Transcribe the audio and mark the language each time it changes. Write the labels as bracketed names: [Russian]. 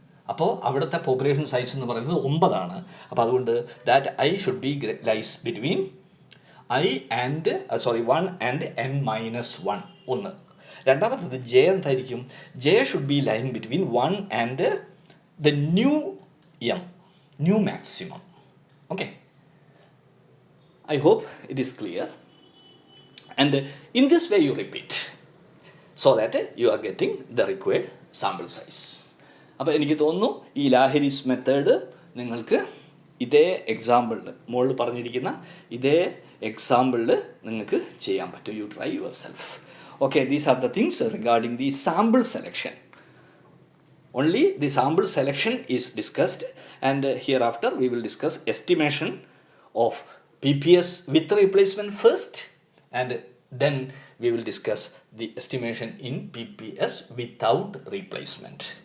[Malayalam] അപ്പോൾ അവിടുത്തെ population size എന്ന് പറയുന്നത് 9 ആണ്. അപ്പോൾ അതുകൊണ്ട് that I should be lies between 1 and n-1. ഒന്ന്. [English] രണ്ടാമത്തത് J എന്തായിരിക്കും? J should be line between 1 and the new maximum. Okay, I hope it is clear. And in this way you repeat so that you are getting the required sample size. [Malayalam] അപ്പോൾ എനിക്ക് തോന്നുന്നു ഈ ലാഹരിസ് method നിങ്ങൾക്ക് ഇതേ എക്സാമ്പിളിൽ, മുകളിൽ പറഞ്ഞിരിക്കുന്ന ഇതേ എക്സാമ്പിളിൽ നിങ്ങൾക്ക് ചെയ്യാൻ പറ്റും. You try your self. [English] Okay, these are the things regarding the sample selection. Only the sample selection is discussed, and hereafter we will discuss estimation of PPS with replacement first, and then we will discuss the estimation in PPS without replacement.